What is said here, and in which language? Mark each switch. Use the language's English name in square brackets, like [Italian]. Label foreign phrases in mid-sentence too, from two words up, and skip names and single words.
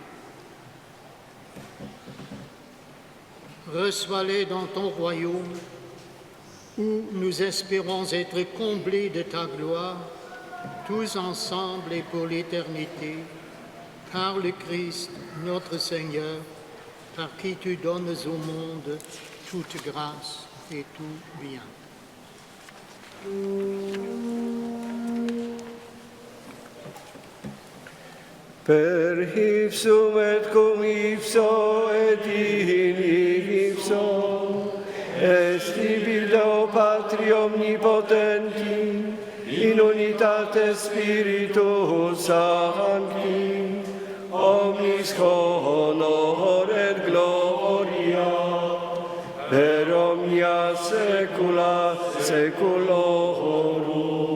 [French] Reçois-les dans ton royaume, où nous espérons être comblés de ta gloire, tous ensemble et pour l'éternité, par le Christ, notre Seigneur, par qui tu donnes au monde toute grâce et tout bien. [Latin] Per ipsum et cum ipso et in ipso est tibi Deo Patri omnipotenti in unitate Spiritus Sancti omnis honor et gloria per omnia saecula saeculorum.